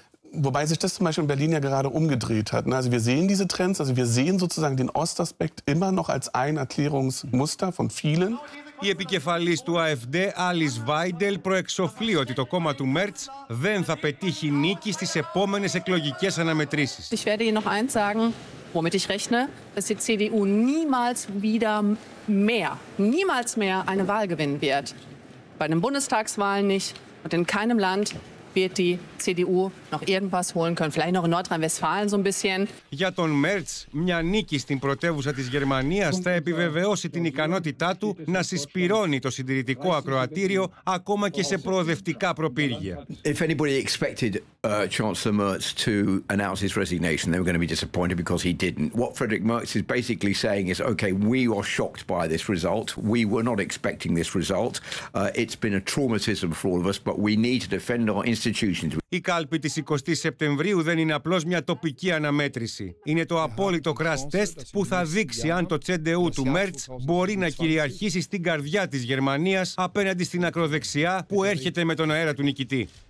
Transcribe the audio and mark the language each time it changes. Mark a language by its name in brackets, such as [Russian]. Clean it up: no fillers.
[German] Wobei sich das zum Beispiel in Berlin ja gerade umgedreht hat. Also wir sehen diese Trends, also wir sehen sozusagen den Ostaspekt immer noch als ein Erklärungsmuster von vielen. [Greek] Η επικεφαλής του AfD, Alice Weidel, προεξοφλεί ότι το κόμμα του Merz δεν θα πετύχει νίκη στις επόμενες εκλογικές αναμετρήσεις. [German] Ich werde Ihnen noch eins sagen, womit ich rechne, dass die CDU niemals mehr eine Wahl gewinnen wird. Bei einem Bundestagswahl nicht und in keinem Land. [Greek] Για τον Μέρτς, μια νίκη στην πρωτεύουσα της Γερμανίας θα επιβεβαιώσει την ικανότητά του να συσπειρώνει το συντηρητικό ακροατήριο ακόμα και σε προοδευτικά προπύργια. [English] If anybody expected Chancellor Merz to announce his resignation, they were going to be disappointed because he didn't. What Friedrich Merz is basically saying is, okay, we were shocked by this result. We were not expecting this result. It's been a traumatism for all of us, but we need to defend our institutions. institutions. [Greek] Η κάλπη της 20ης Σεπτεμβρίου δεν είναι απλώς μια τοπική αναμέτρηση. Είναι το απόλυτο crash test που θα δείξει αν το CDU του Μέρτς μπορεί να κυριαρχήσει στην καρδιά της Γερμανίας απέναντι στην ακροδεξιά που έρχεται με τον αέρα του νικητή.